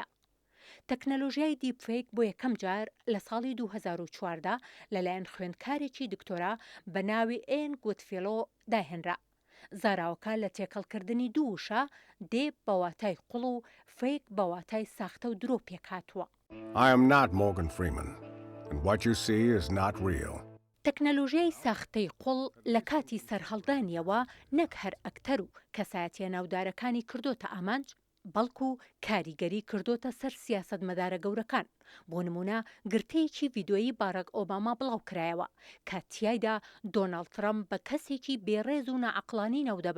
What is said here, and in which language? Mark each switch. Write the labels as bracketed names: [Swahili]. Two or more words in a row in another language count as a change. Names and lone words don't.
[Central Kurdish] تەکنەلۆژیای دیپفیک بۆ یەکەم جار لە ساڵی 2014 لەلایەن خوێندکارێکی دکتۆرا بە ناوی ئێن گوتفێلۆ داهێنرا. زاراوەکە لە تێکەڵکردنی دوو وشە دێ بەواتای قوڵ و فیک بەواتای ساختە و درۆ پێکاتوە. [English] I am not Morgan Freeman, and what you see is not real. [Central Kurdish] تەکنەلۆژیای ساختەی قوڵ لە کاتی سەرهەڵدانیەوە نەک هەر ئەکتەر و کەسایەتیە ناودارەکانی کردۆتە ئامانج بەڵکو کاریگەری کردۆتە سەر سیاسەتمەدارە گەورەکان. بۆ نمونە گرتەیەکی ڤیدۆیی باراک ئۆباما بڵاو کرایەوە کە تیایدا دۆناڵد ترەمپ بە کەسێکی بێڕێز و نەعەقڵانی نەودەبا.